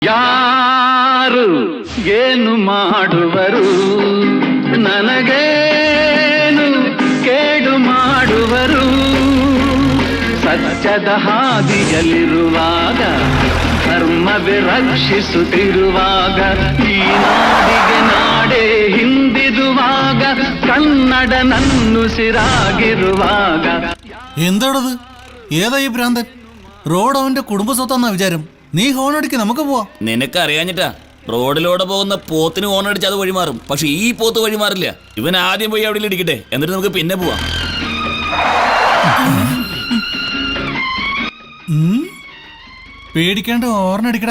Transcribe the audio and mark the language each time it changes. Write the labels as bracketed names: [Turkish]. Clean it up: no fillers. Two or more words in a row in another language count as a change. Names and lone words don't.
[Kannada] ಯಾರು ಏನು ಮಾಡುವರು ನನಗೇನು ಕೇಡು ಮಾಡುವರು ಸತ್ಯದ ಹಾದಿಯಲ್ಲಿರುವಾಗ ಧರ್ಮವೇ ರಕ್ಷಿಸುತ್ತಿರುವಾಗ ಈ ನಾಡಿಗೆ ನಾಡೇ ಹಿಂದಿದುವಾಗ ಕನ್ನಡ ನನ್ನುಸಿರಾಗಿರುವಾಗ [Malayalam] എന്താണത്? ഏതാ ഈ ഭ്രാന്തൻ? റോഡ് അവന്റെ കുടുംബസ്വത്താന്നാ വിചാരം. നീ ഹോൺ അടിക്ക്, നമുക്ക് പോവാ. നിനക്കറിയാഞ്ഞിട്ടാ റോഡിലൂടെ പോകുന്ന പോത്തിന് ഹോണടിച്ച് അത് വഴിമാറും. പക്ഷെ ഈ പോത്ത് വഴിമാറില്ല. ഇവൻ ആദ്യം പോയി അവിടെ ഇടിക്കട്ടെ, എന്നിട്ട് നമുക്ക് പിന്നെ പോവാം. പേടിക്കാണ്ട് ഹോൺ അടിക്കടാ.